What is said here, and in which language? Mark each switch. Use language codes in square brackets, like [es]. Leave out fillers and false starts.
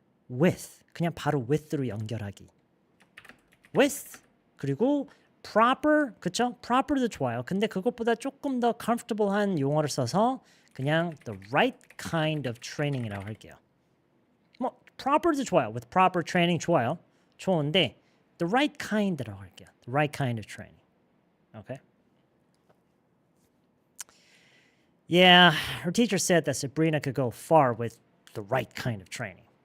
[ko] with 그냥 바로 with로 연결하기. with 그리고 proper 그쵸? proper도 좋아요. 근데 그것보다 조금 더 comfortable한 용어를 써서 그냥 [en] the right kind of training [ko] 이라고 할게요. 뭐 proper도 좋아요. [en] with proper training [ko] 좋아요. 좋은데 [en] the right kind라고 할게요. the right kind of training. Okay? Yeah, her teacher said that Sabrina could go far with the right kind of training.